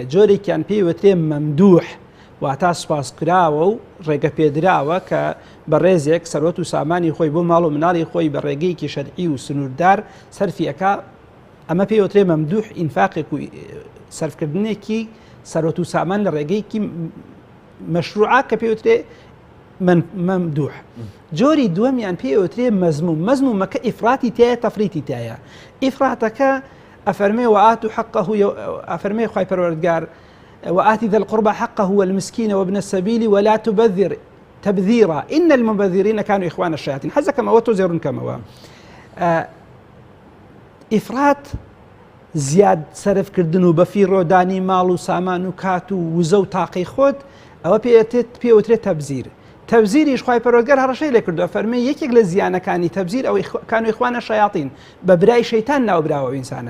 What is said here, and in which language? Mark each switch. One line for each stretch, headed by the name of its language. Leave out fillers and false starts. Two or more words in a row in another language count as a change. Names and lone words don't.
Central Kurdish: جۆرێکیان پێی وترێ مەمدوح واتە سوپاسکراوە و ڕێگە پێدراوە کە بە ڕێزێک سەرۆت و سامانی خۆی بۆ ماڵ و مناڵی خۆی بە ڕێگەیەکی شەرعی و سنووردار سەرفیەکە، ئەمە پێی وترێ مەمدوح ئینفاقێک و سەرفکردنێکی سەرۆت و سامان لە ڕێگەیەکی مەشروعە کە پێی وترێ مەمدوح. جۆری دووەمیان پێی وترێ مەزمومەکە ئیفراتی تایە تەفریتی تایە. ئیفراتەکە ئەفەرمێ
Arabic: وآت و حقه
Central Kurdish: ئەفەرمێ خوای پەروەردگار
Arabic: وآت ذا القربى حقه والمسكين وابن السبيل ولا تبذر تبذيرا إن المبذرين كانوا إخوان الشياطين.
Central Kurdish: حەزەکەم ئەوە تۆ زێڕونکەمەوە. ئیفرات زیاد سەرفکردن و بەفیڕۆدانی ماڵ و سامان و کات و وزە و تاقی خۆت ئەوە پێوترێت تەبزیر. تەبزیریش خوای پەروەردگار هەڕەشەی لێ کردووە، فەرمێ یەکێک لە زیانەکانی تەبزیر ئەوەی
Arabic: کانوا ئیخوانە شەیاطین،
Central Kurdish: بە برای شەیتان ناوبراوە ئینسانە.